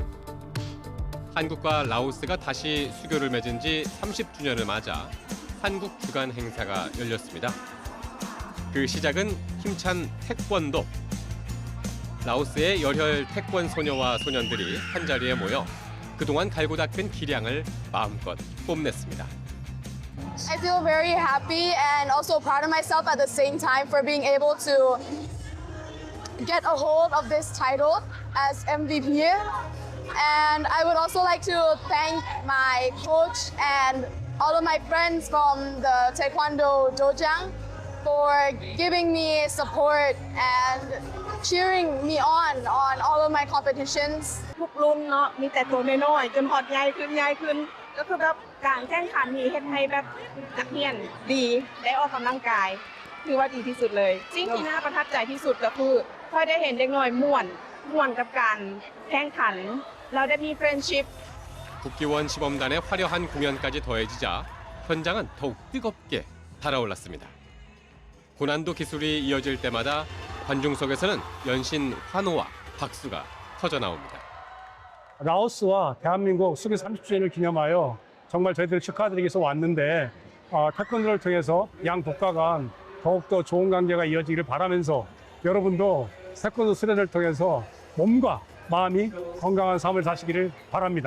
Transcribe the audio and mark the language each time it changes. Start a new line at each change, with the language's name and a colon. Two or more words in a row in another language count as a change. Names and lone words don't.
Korean: 한국과 라오스가 다시 수교를 맺은 지 30주년을 맞아 한국 주간 행사가 열렸습니다. 그 시작은 힘찬 태권도. 라오스의 열혈 태권 소녀와 소년들이 한자리에 모여 그동안 갈고 닦은 기량을 마음껏 뽐냈습니다.
English: I feel very happy and also proud of myself at the same time for being able to get a hold of this title as MVP. And I would also like to thank my coach and all of my friends from the Taekwondo Dojang for giving me support and cheering me on all of my competitions.
Lao: ທຸກລຸ້ນເນາະມີແຕ່ໂຕນ້ອຍໆຈົນຮອດໃຫຍ່ຂຶ້ນກໍຄືແບບການແຂ່ງຂັນນີ້ເຮັດໃຫ້ແບບນັກຮຽນດີໄດ້ອອກກຳລັງກາຍຄືວ່າດີທີ່ສຸດເລີຍສິ່ງທີ່ໜ້າປະທັບໃຈທີ່ສຸດກໍຄືຄ່ອຍໄດ້ເຫັນເດັກນ້ອຍມ່ວນກັບການແຂ່ງຂັນເຮົາໄດ້ມີ friendship.
Korean: 국기원 시범단의 화려한 공연까지 더해지자 현장은 더욱 뜨겁게 달아올랐습니다. 고난도 기술이 이어질 때마다 관중석에서는 연신 환호와 박수가 터져나옵니다. 라오스와 대한민국 수교 30주년을 기념하여 정말 저희들 축하드리기 위해서 왔는데 태권도를 통해서 양 국가 간 더욱더 좋은 관계가 이어지기를 바라면서 여러분도 태권도 수련을 통해서 몸과 마음이 건강한 삶을 사시기를 바랍니다.